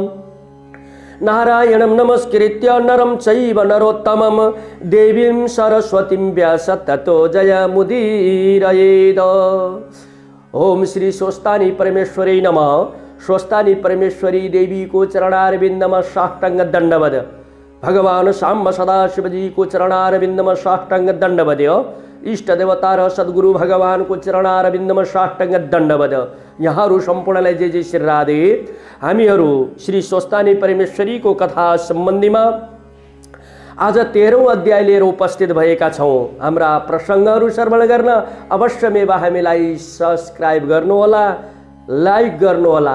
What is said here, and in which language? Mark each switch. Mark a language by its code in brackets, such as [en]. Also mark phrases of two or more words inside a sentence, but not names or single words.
[sa] नारायणं नमस्कृत्य नरं चैव नरोत्तमं देवीं सरस्वतीं व्यास ततो जयमुदीरयेत्। ओम श्री स्वस्थानी परमेश्वरी नमः। [ne] स्वस्थानी परमेश्वरी देवी को [sa] चरणारविंदम साष्टांग दंडवद। [ne] भगवान साम्ब सदाशिवजी को [sa] चरणारविंदम साष्टांग दंडवद। [ne] इष्ट देवता र सद्गुरु भगवान को [sa] चरणारविंदम साष्टांग दंडवद। [ne] यहाँहरू सम्पूर्णलाई जय जय श्री राधे। हामीहरू श्री स्वस्थानी परमेश्वरी को कथा सम्बन्धीमा आज 13औं अध्याय लिएर उपस्थित भएका छौँ। हाम्रा प्रसङ्गहरू श्रवण गर्न अवश्यमेव हामीलाई सब्स्क्राइब गर्नुहोला, लाइक गर्नुहोला।